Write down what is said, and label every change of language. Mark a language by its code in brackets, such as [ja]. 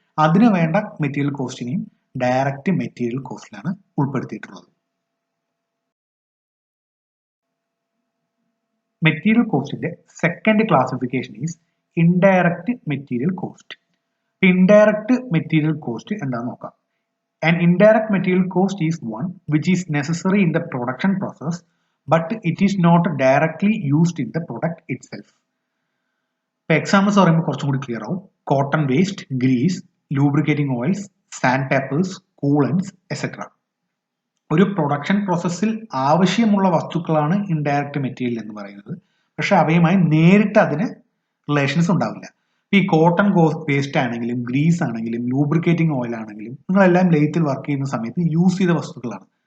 [ml] അതിന് വേണ്ട material കോസ്റ്റിനെയും direct material കോസ്റ്റിലാണ് ഉൾപ്പെടുത്തിയിട്ടുള്ളത്. Material കോസ്റ്റിന്റെ [en] Second classification is indirect material cost. [ml] Indirect material cost എന്താണെന്ന് നോക്കാം. [en] An indirect material cost is one which is necessary in the production process, but it is not directly used in the product itself. [ml] ഇപ്പോൾ examples പറയുമ്പോൾ കുറച്ചും കൂടി clear ആവും. Cotton waste, Greece, lubricating oils, sand papers, കൂളൻസ് etcetera. ഒരു production പ്രോസസ്സിൽ ആവശ്യമുള്ള വസ്തുക്കളാണ് indirect material എന്ന് പറയുന്നത്. പക്ഷെ അവയുമായി നേരിട്ട് അതിന് റിലേഷൻസ് ഉണ്ടാവില്ല. ഈ കോട്ടൺ വേസ്റ്റ് ആണെങ്കിലും ഗ്രീസ് ആണെങ്കിലും ലൂബ്രിക്കേറ്റിംഗ് ഓയിൽ ആണെങ്കിലും നിങ്ങളെല്ലാം ലെയ്ത്തിൽ വർക്ക് ചെയ്യുന്ന സമയത്ത് യൂസ് ചെയ്ത വസ്തുക്കളാണ്.